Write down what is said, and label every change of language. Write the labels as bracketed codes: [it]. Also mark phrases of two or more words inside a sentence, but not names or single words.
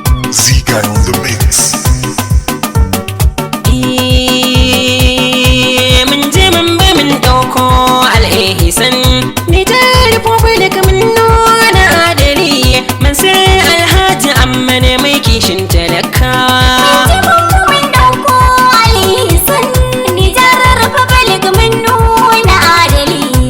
[en] Ziga on the mix. [ha] Eh, mun je mun bi mun ɗauko al'ihisan. Nijar Republic mun nuna adali, Mansur Alhaji Amman mai kishin talakawa. Mun ji mun ɗauko Alhassan, Nijar Republic mun nuna adali.